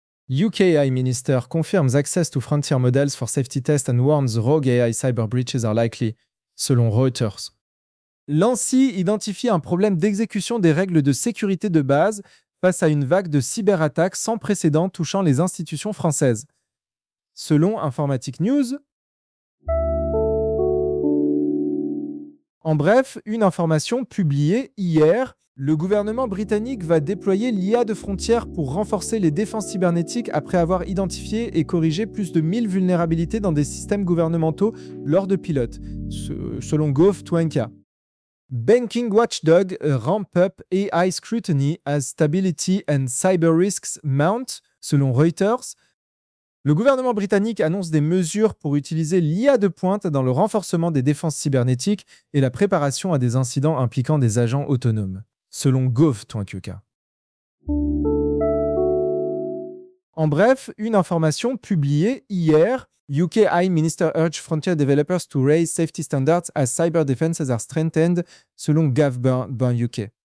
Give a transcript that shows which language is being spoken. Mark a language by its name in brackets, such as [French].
[English] UK AI Minister confirms access to frontier models for safety tests and warns rogue AI cyber breaches are likely, [French] selon Reuters. L'ANSI identifie un problème d'exécution des règles de sécurité de base face à une vague de cyberattaques sans précédent touchant les institutions françaises. Selon Informatique News. En bref, une information publiée hier. Le gouvernement britannique va déployer l'IA de frontières pour renforcer les défenses cybernétiques après avoir identifié et corrigé plus de 1000 vulnérabilités dans des systèmes gouvernementaux lors de pilotes, selon Gov.nk. [English] Banking Watchdog ramp up AI scrutiny as stability and cyber risks mount, [French] selon Reuters. Le gouvernement britannique annonce des mesures pour utiliser l'IA de pointe dans le renforcement des défenses cybernétiques et la préparation à des incidents impliquant des agents autonomes. Selon Gov.qk. En bref, une information publiée hier, [English] UK AI Minister urge frontier developers to raise safety standards as cyber defenses are strengthened, [French] selon Gov.UK.